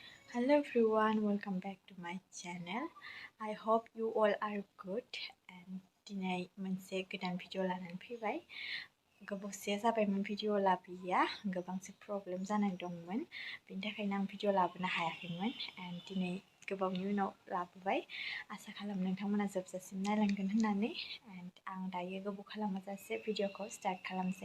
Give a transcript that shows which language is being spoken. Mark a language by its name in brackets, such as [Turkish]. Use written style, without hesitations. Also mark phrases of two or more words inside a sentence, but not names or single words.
[English] Hello everyone, welcome back to my channel. I hope you all are good and [Bodo] दिनै मोनसे गोदान भिडिअ लानानै फैबाय। गोबावसे जाबायमोन भिडिअ लाबोयैया, गोबांसे प्रब्लेम जानानै दंमोन। बेनि थाखायनो आं भिडिअ लाबोनो हायाखैमोन एन्ड दिनै गोबावनि उनाव लाबोबाय। आसा खालामो नोंथांमोना जोबजासिम नायलांगोन होननानै एन्ड आं दायो गोबाव खालामाजासे भिडिअखौ स्टार्ट खालामसै।